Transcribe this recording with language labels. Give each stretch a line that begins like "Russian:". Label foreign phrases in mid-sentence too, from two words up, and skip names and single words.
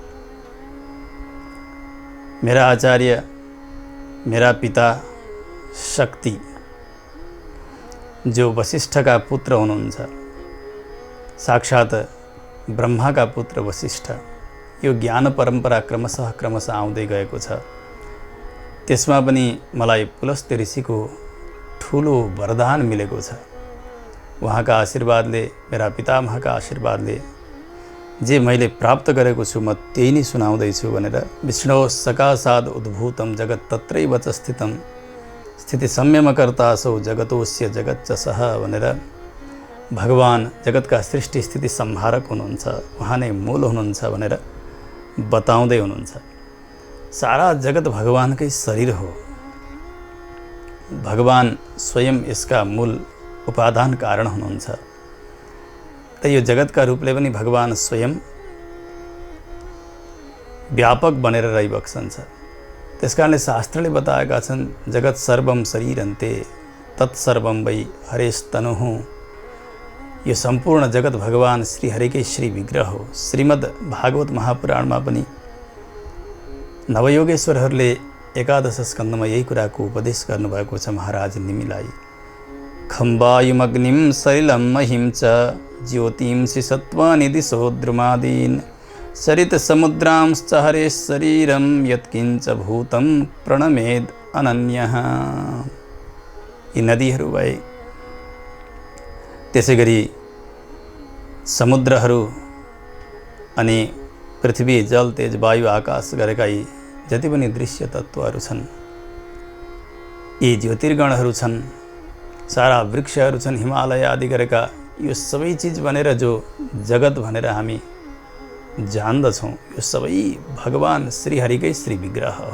Nepali: मेरा आचार्य, मेरा पिता शक्ति, जो वशिष्ठका पुत्र हुनुहुन्छ, साक्षात ब्रह्माका पुत्र वशिष्ठ, यो ज्ञान परम्परा क्रमशः आउँदै गएको छ। त्यसमा पनि मलाई पुलस्त्य ऋषिको ठुलो वरदान मिलेको छ। उहाँका आशीर्वादले, मेरा पितामहका आशीर्वादले जे मैले प्राप्त गरेको छु म त्यही नै सुनाउँदैछु भनेर
Sanskrit: विष्णु सकाशाद उद्भूतम जगत तत्रैव च स्थितम स्थिति संयमकर्ता सो जगतोस्य जगच्च
Nepali: भनेर भगवान जगतका सृष्टि स्थिति संहारक हुनुहुन्छ, उहाँ नै मूल हुनुहुन्छ भनेर बताउँदै हुनुहुन्छ। सारा जगत भगवानकै शरीर हो, भगवान स्वयं यसका मूल उपादान कारण हुनुहुन्छ। त यो जगतका रूपले पनि भगवान स्वयं व्यापक बनेर रहिबक्सन्छ। त्यसकारणले शास्त्रले बताएका छन्
Sanskrit: जगत सर्वम शरीरन्ते तत्सर्वम वै हरेस्तनुः।
Nepali: यो सम्पूर्ण जगत भगवान श्री हरिकै श्री विग्रह हो। श्रीमद् भागवत महापुराणमा पनि नवयोगेश्वरहरूले एकादश स्कन्धमा यही कुराको उपदेश गर्नुभएको छ महाराज निमिलाई।
Sanskrit: खम्बायुमग्निम सलिलं महिं च ज्योतिंसि सत्त्वानि दिशो द्रुमादीन् सरित समुद्रांश्च हरे शरीरं यत्किञ्च भूतं प्रणमेद अनन्यः।
Nepali: यी नदीहरू भए, त्यसै गरी समुद्रहरू अनि पृथ्वी जल तेज वायु आकाश गरेका यी जति पनि दृश्य तत्त्वहरू छन्, यी ज्योतिर्गणहरू छन्, सारा वृक्षहरू छन्, हिमालय आदि गरेका यो सबै चिज भनेर जो जगत भनेर हामी जान्दछौँ, यो सबै भगवान श्रीहरिकै श्री विग्रह हो।